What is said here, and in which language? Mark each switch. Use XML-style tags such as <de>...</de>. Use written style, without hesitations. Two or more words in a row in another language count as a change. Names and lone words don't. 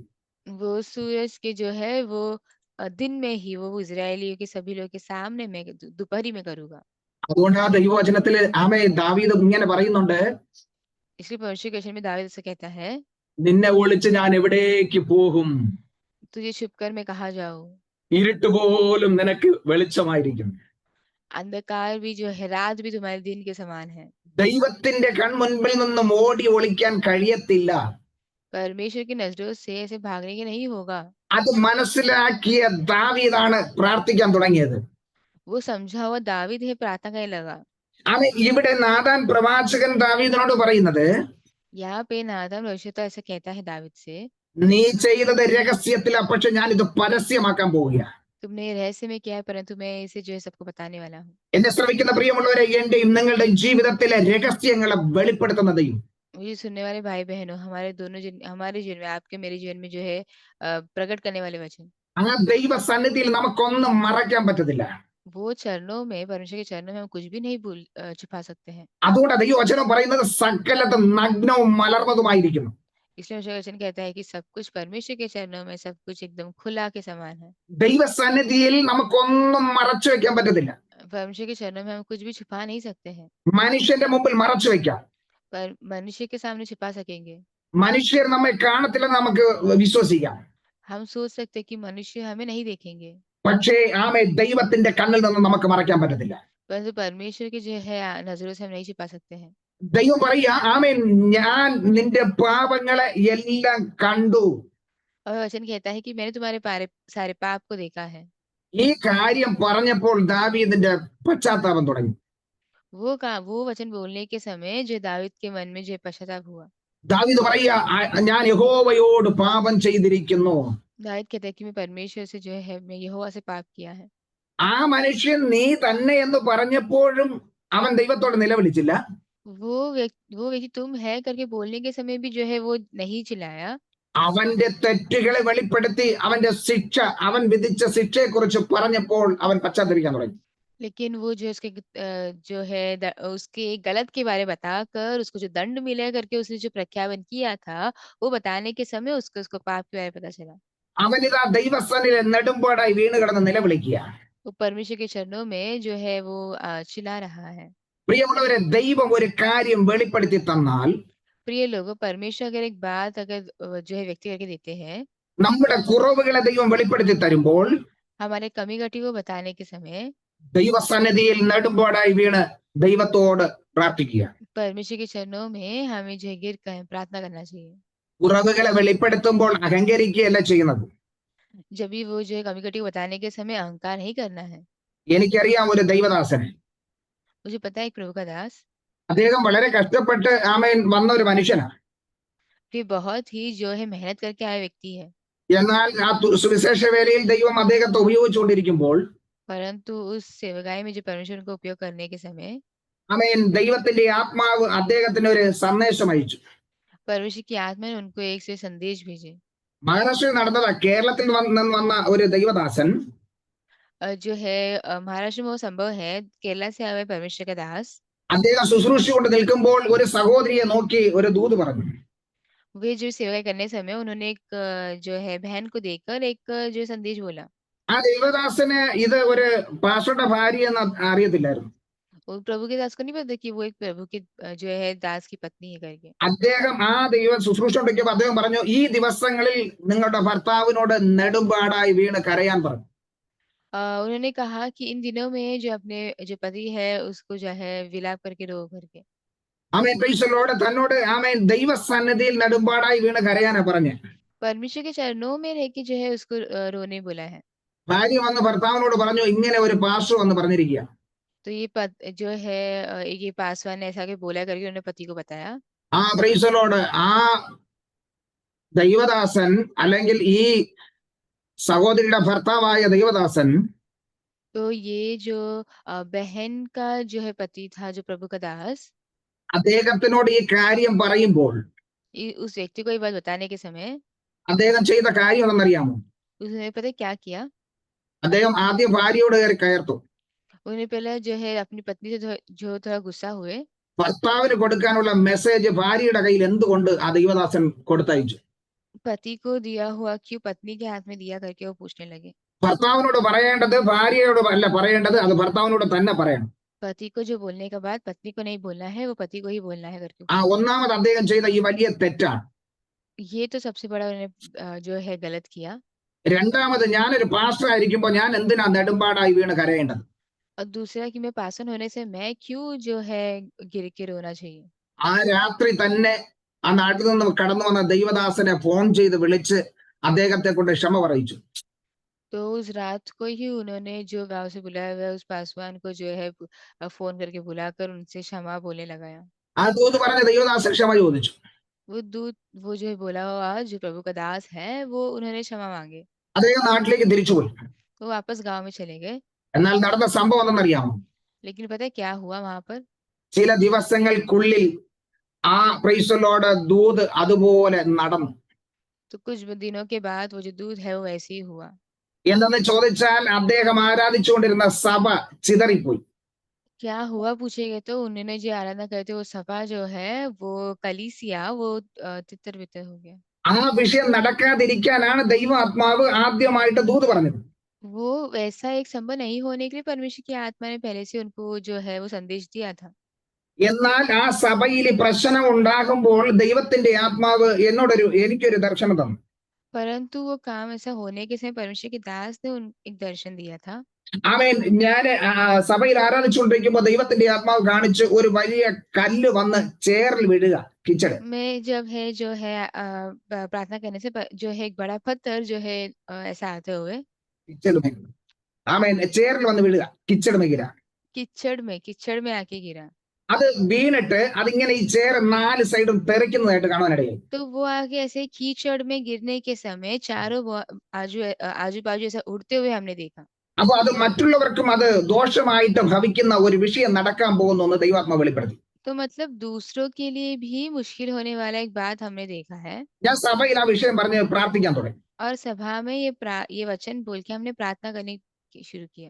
<hi>वो सूरज के जो है वो दिन में ही वो इजरायलियों के सभी लोग के सामने मैं दोपहरी में करूंगा.</hi> <ml>അതുകൊണ്ട് ആ ദൈവവചനത്തിൽ ദാവീദ് ഇങ്ങനെ പറയുന്നുണ്ട്.</ml> <hi>इसलिए परमेश्वर के वचन में दाऊद से कहता है</hi> <ml>നിന്നെ ഒളിച്ച് ഞാൻ എവിടേക്ക് പോകും?</ml> <hi>तुझे छुपकर मैं कहाँ जाऊं?</hi> <ml>ഇരുട്ട് പോലും നിനക്ക് വെളിച്ചമായിരിക്കും.</ml> <hi>अंधकार भी जो है, रात भी तुम्हारे दिन के समान है.</hi> <ml>ദൈവത്തിന്റെ കൺമുൻപിൽ നിന്നും ഓടി ഒളിക്കാൻ കഴിയത്തില്ല.</ml> <hi>परमेश्वर की नजरों से ऐसे भागने के नहीं होगा.</hi> <ml>അത് മനസ്സിലാക്കിയ ദാവീദാണ് പ്രാർത്ഥിക്കാൻ തുടങ്ങിയത്.</ml> <hi>वो समझा हुआ दाऊद है प्रार्थना करने लगा.</hi> <ml>ഇവിടെ നാഥാൻ പ്രവാചകൻ ദാവീദിനോട് പറയുന്നത്,</ml> <hi>यहाँ पे नातान भविष्यद्वक्ता ऐसा कहता है दाऊद से,</hi> <ml>നീ ചെയ്തത് രഹസ്യത്തിലാ, പക്ഷെ ഞാൻ ഇത് പരസ്യമാക്കാൻ പോവുകയാണ്.</ml> <hi>तुमने ये रहस्य में किया है, परंतु मैं इसे जो है सबको बताने वाला हूँ।</hi> <ml>എന്നെ ശ്രമിക്കുന്ന പ്രിയമുള്ളവരെ, എന്റെയും നിങ്ങളുടെയും ജീവിതത്തിലെ രഹസ്യങ്ങളെ വെളിപ്പെടുത്തുന്ന ദൈവം.</ml> <hi>मुझे सुनने वाले भाई बहनों, हमारे हमारे जीवन में, आपके मेरे जीवन में जो है प्रकट करने वाले वचन,</hi> <ml>ആ ദൈവ സന്നിധിയിൽ നമുക്കൊന്നും മറയ്ക്കാൻ പറ്റത്തില്ല.</ml> <hi>वो चरणों में, परमेश्वर के चरणों में हम कुछ भी नहीं छुपा सकते हैं।</hi> <ml>അതുകൊണ്ട് ദൈവവചനം പറയുന്നത് സകലതും നഗ്നവും മലർന്നതുമായിരിക്കുന്നു.</ml> <hi>इसलिए परमेश्वर का वचन कहता है कि सब कुछ परमेश्वर के चरणों में, सब कुछ एकदम खुला के समान है।</hi> <ml>ദൈവ സന്നിധിയിൽ നമുക്കൊന്നും മറച്ചു വെക്കാൻ പറ്റത്തില്ല.</ml> <hi>परमेश्वर के चरणों में हम कुछ भी छुपा नहीं सकते हैं,</hi> <ml>മനുഷ്യന്റെ മുമ്പിൽ മറച്ചു വെക്കാം.</ml> <hi>पर मनुष्य के सामने छुपा सकेंगे।</hi> <ml>മനുഷ്യർ നമ്മെ കാണത്തില്ലെന്ന് നമുക്ക് വിശ്വസിക്കാം.</ml> <hi>हम सोच सकते हैं कि मनुष्य हमें नहीं देखेंगे,</hi> <ml>പക്ഷേ ആമേ ദൈവത്തിന്റെ കണ്ണിൽ നിന്ന് നമുക്ക് മറയ്ക്കാൻ പറ്റത്തില്ല.</ml> <hi>परंतु परमेश्वर की जो है नजरों से हम नहीं छुपा सकते हैं।</hi> <ml>ദൈവം പറയുക, ആമേ ഞാൻ നിന്റെ പാപങ്ങളെ എല്ലാം കണ്ടു.</ml> <hi>और वचन कहता है कि मैंने तुम्हारे सारे पाप को देखा है।</hi> <ml>ഈ കാര്യം പറഞ്ഞപ്പോൾ ദാവീദിന്റെ പശ്ചാത്താപം തുടങ്ങി.</ml> <hi>वो वचन बोलने के समय जो दाऊद के मन में जो पश्चाताप हुआ।</hi> <ml>ദാവീദ് പറയുക, ഞാൻ യഹോവയോട് പാപം ചെയ്തിരിക്കുന്നു.</ml> <hi>दाऊद कहता है कि मैं परमेश्वर से जो है, मैं यहोवा से पाप किया है।</hi> <ml>ആ മനുഷ്യൻ നീ തന്നെ എന്ന് പറഞ്ഞപ്പോഴും അവൻ ദൈവത്തോട് നിലവിളിച്ചില്ല.</ml> <hi>वो व्यक्ति तुम है करके बोलने के समय भी जो है वो नहीं चिल्लाया।</hi> <ml>അവന്റെ തെറ്റുകളെ വെളിപ്പെടുത്തി അവന്റെ ശിക്ഷ, അവൻ വിധിച്ച ശിക്ഷയെ കുറിച്ച് പറഞ്ഞപ്പോൾ അവൻ പശ്ചാത്തപിക്കാൻ തുടങ്ങി.</ml> <hi>लेकिन वो जो उसके जो है उसके गलत के बारे बताकर, उसको जो दंड मिला करके उसने जो प्रख्यापन किया था, वो बताने के समय उसको पाप के बारे पता चला।</hi> <ml>അവൻ ഇതാ ദൈവസന്നിധിയിൽ നെടുമ്പാടായി വീണ് കിടന്ന് നിലവിളിക്കുക.</ml> <hi>वो परमेश्वर के चरणों में जो है वो चिल्ला रहा है।</hi> <ml>പ്രിയമുള്ളവരെ, ദൈവം ഒരു കാര്യം വെളിപ്പെടുത്തി തന്നാൽ,</ml> <hi>प्रिय लोगों, परमेश्वर अगर एक बात अगर जो है व्यक्ति करके देते हैं,</hi> <ml>നമ്മുടെ കുറവുകളെ ദൈവം വെളിപ്പെടുത്തി തരുമ്പോൾ</ml> <hi>हमारे कमी घटी को बताने के समय</hi> <ml>ദൈവസന്നിധിയിൽ നെടുമ്പാടായി വീണ് ദൈവത്തോട് പ്രാർത്ഥിക്കുക.</ml> <hi>परमेश्वर के चरणों में हमें जो है गिर कर प्रार्थना करना चाहिए।</hi> <ml>കുറവുകളെ വെളിപ്പെടുത്തുമ്പോൾ അഹങ്കരിക്കുകയല്ല ചെയ്യുന്നത്.</ml> <hi>जब भी वो जो है कमी घटी को बताने के समय अहंकार नहीं करना है।</hi> <ml>എനിക്കറിയാം ഒരു ദൈവദാസനെ.</ml> <hi>मुझे पता है एक प्रभु का दास,</hi> <ml>അദ്ദേഹം വളരെ കഷ്ടപ്പെട്ട് ആമേൻ വന്ന ഒരു മനുഷ്യനാണ്.</ml> <hi>वे बहुत ही जो है मेहनत करके आए व्यक्ति है,</hi> <ml>എന്നാൽ ആ സുവിശേഷ വേലയിൽ ദൈവം അദ്ദേഹത്തെ ഉപയോഗിച്ചുകൊണ്ടിരിക്കുമ്പോൾ</ml> <hi>परंतु उस सेवकाई में जो परमेश्वर को उपयोग करने के समय</hi> <ml>ആമേൻ ദൈവത്തിന്റെ ആത്മാവ് അദ്ദേഹത്തിന് ഒരു സന്ദേശം അയച്ചു.</ml> <hi>परमेश्वर की आत्मा ने उनको एक से संदेश भेजे।</hi> <ml>മഹാരാഷ്ട്രയിൽ നടന്നതാ. കേരളത്തിൽ നിന്ന് വന്ന ഒരു ദൈവദാസൻ</ml> <hi>जो है महाराष्ट्र में वो संभव है, केरला से आए हुए परमेश्वर का दास,</hi> <ml>അദ്ദേഹം ശുശ്രൂഷ കൊണ്ട് നിൽക്കുമ്പോൾ ഒരു സഹോദരിയെ നോക്കി ഒരു ദൂത് പറഞ്ഞു.</ml> <hi>वे जो सेवा करने समय उन्होंने एक जो है बहन को देखकर एक जो संदेश बोला।</hi> <ml>ആ ദൈവദാസന് ഇത് ഒരു പാസ്റ്ററുടെ ഭാര്യ എന്ന് അറിയത്തില്ലായിരുന്നു.</ml> <hi>वो प्रभु के दास को नहीं पता कि वो एक प्रभु के जो है दास की पत्नी है करके।</hi> <ml>അദ്ദേഹം ആ ദൈവ ശുശ്രൂഷ കൊണ്ടിരിക്കുമ്പോൾ അദ്ദേഹം പറഞ്ഞു, ഈ ദിവസങ്ങളിൽ നിങ്ങളുടെ ഭർത്താവിനോട് നെടുമ്പാടായി വീണ് കരയാൻ പറഞ്ഞു.</ml> <hi>उन्होंने कहा कि इन दिनों में जो अपने जो पति है उसको जो है विलाप करके रो करके।</hi> <ml>ആമേൻ,</ml> <en>Praise the Lord.</en> <ml>തന്നോട് ആമേൻ ദൈവസന്നിധിയിൽ നെടുമ്പാടായി വീണ് കരയാനാ പറഞ്ഞേ.</ml> <hi>परमेश्वर के चरणों में रह के जो है उसको रोने बोला है।</hi> <ml>ഭാര്യ വന്ന് ഭർത്താവിനോട് പറഞ്ഞു, ഇങ്ങനെ ഒരു പാസ്റ്റർ വന്ന് പറഞ്ഞിരിക്കുക.</ml> <hi>तो ये जो है ये पासवान ने ऐसा के बोला करके उन्होंने पति को बताया।</hi> <ml>ആ</ml> <en>Praise the Lord.</en> <ml>ആ ദൈവദാസൻ അല്ലെങ്കിൽ ഈ സഹോദരിയുടെ ഭർത്താവായ ദൈവദാസൻ</ml> <hi>तो ये जो बहन का जो है पति था, जो प्रभु का दास,</hi> <ml>അദ്ദേഹത്തിനോട് ഈ കാര്യം പറയുമ്പോൾ</ml> <hi>उस व्यक्ति को ये बात बताने के समय</hi> <ml>അദ്ദേഹം ചെയ്ത കാര്യം എന്തെന്നറിയാമോ?</ml> <hi>उसने पता है क्या किया?</hi> <ml>അദ്ദേഹം ആദ്യം ഭാര്യയോട് കയറി കയർത്തു.</ml> <hi>उन्हें पहले जो है अपनी पत्नी से जो थोड़ा गुस्सा हुए,</hi> <ml>ഭർത്താവിന് കൊടുക്കാനുള്ള മെസ്സേജ് ഭാര്യയുടെ കയ്യിൽ എന്തുകൊണ്ട് ആ ദൈവദാസൻ കൊടുത്തയച്ചു.</ml> <hi>पति को दिया हुआ क्यों पत्नी के हाथ में दिया करके वो पूछने लगे।</hi> <ml>ഭർത്താവിനോട് പറയേണ്ടത് ഭാര്യയോട് അല്ല പറയേണ്ടത്, അത് ഭർത്താവിനോട് തന്നെ പറയണം.</ml> <hi>पति को जो बोलने के बाद पत्नी को नहीं बोलना है, वो पति को ही बोलना है करके।</hi> <ml>ആ ഒന്നാമത് അദ്ദേഹം ചെയ്ത ഈ വലിയ തെറ്റാണ്.</ml> <hi>ये तो सबसे बड़ा उन्होंने जो है गलत किया।</hi> <ml>രണ്ടാമത്, ഞാനൊരു പാസ്റ്റർ ആയിരിക്കുമ്പോൾ ഞാൻ എന്തിനാ നെടുമ്പാടായി വീണ് കരയേണ്ടത്?</ml> <hi>और दूसरा कि मैं पासन होने से मैं क्यों जो है गिर के रोना चाहिए।</hi> <ml>ആ രാത്രി തന്നെ ആ നാട്ടിൽ നിന്ന് കടന്നു വന്ന ദൈവദാസനെ ഫോൺ ചെയ്ത് വിളിച്ച് അദ്ദേഹത്തെ കൊണ്ട് ക്ഷമ പറയിച്ചു.</ml> <hi>तो उस रात को ही उन्होंने जो गांव से बुलाया हुआ उस पासवान को जो है फोन करके बुलाकर उनसे क्षमा बोलने लगाया।</hi> <ml>ആ ദൂത് പറഞ്ഞ ദൈവദാസൻ ക്ഷമ ചോദിച്ചു.</ml> <hi>वो दूत वो जो है बोला हुआ जो प्रभु का दास है वो उन्होंने क्षमा मांगे,</hi> <ml>അദ്ദേഹം നാട്ടിലേക്ക് തിരിച്ചുപോയി.</ml> <hi>वो वापस गांव में चले गए।</hi> <ml>എന്നാൽ നടന്ന സംഭവം എന്തെന്നറിയാമോ?</ml> <hi>लेकिन पता है क्या हुआ वहां पर?</hi> <ml>ചില ദിവസങ്ങൾക്കുള്ളിൽ ആ പ്രൈസലോട് ദൂത് അതുപോലെ നടന്നു.</ml> <hi>तो कुछ दिनों के बाद वो जो दूध है वो वैसे ही हुआ।</hi> <ml>എന്തെന്ന് ചോദിച്ചാൽ അദ്ദേഹം ആരാധിച്ചുകൊണ്ടിരുന്ന സഭ ചിതറിപ്പോയി.</ml> <hi>क्या हुआ पूछेगा तो उन्होंने जो आराधना करते वो सभा जो है वो कलीसिया वो तितर बितर हो गया।</hi> <ml>ആ വിഷയം നടക്കാതിരിക്കാനാണ് ദൈവാത്മാവ് ആദ്യമായിട്ട് ദൂത് പറഞ്ഞത്.</ml> <hi>वो वैसा एक संभव नहीं होने के लिए परमेश्वर की आत्मा ने पहले से उनको जो है वो संदेश दिया था।</hi> <ml>എന്നാൽ ആ സഭയിൽ പ്രശ്നം ഉണ്ടാകുമ്പോൾ ദൈവത്തിന്റെ ആത്മാവ് എനിക്കൊരു ദർശനം തന്നു.</ml> <hi>परंतु वो काम ऐसा होने के समय परमेश्वर के दास ने एक दर्शन दिया था।</hi> <ml>ആമേൻ. ഞാൻ സഭയിൽ ആരാധിച്ചുകൊണ്ടിരിക്കുമ്പോൾ ദൈവത്തിന്റെ ആത്മാവ് കാണിച്ച് ഒരു വലിയ കല്ല് വന്ന് ചേറിൽ വീഴുക, കിച്ചട്.</ml> <hi>मैं जब है जो है प्रार्थना करने से जो है एक बड़ा पत्थर जो है ऐसा आते हुए</hi> <ml>ആമേൻ ചേറിൽ വന്ന് വീഴുക, കിച്ചട് മേഖല.</ml> <hi>किचड़ में आके गिरा।</hi> <ml>അത് വീണിട്ട് അതിങ്ങനെ ഈ ചേർ 4 സൈഡും തെറിക്കുന്നതായിട്ട് കാണാനിടയായി.</ml> <hi>तो वो आगे ऐसे कीचड़ में गिरने के समय चारों आजू बाजू ऐसा उड़ते हुए हमने देखा।</hi> <ml>അപ്പൊ അത് മറ്റുള്ളവർക്കും അത് ദോഷമായിട്ട് ഭവിക്കുന്ന ഒരു വിഷയം നടക്കാൻ പോകുന്നു എന്ന് ദൈവാത്മാവ് വെളിപ്പെടുത്തി.</ml> <hi>तो मतलब दूसरों के लिए भी मुश्किल होने वाला एक बात हमने देखा है।</hi> <ml>ഞാൻ സഭയിൽ ആ വിഷയം പറഞ്ഞ് പ്രാർത്ഥിക്കാൻ തുടങ്ങി.</ml> <hi>और सभा में ये वचन बोल के हमने प्रार्थना करने शुरू किया।</hi>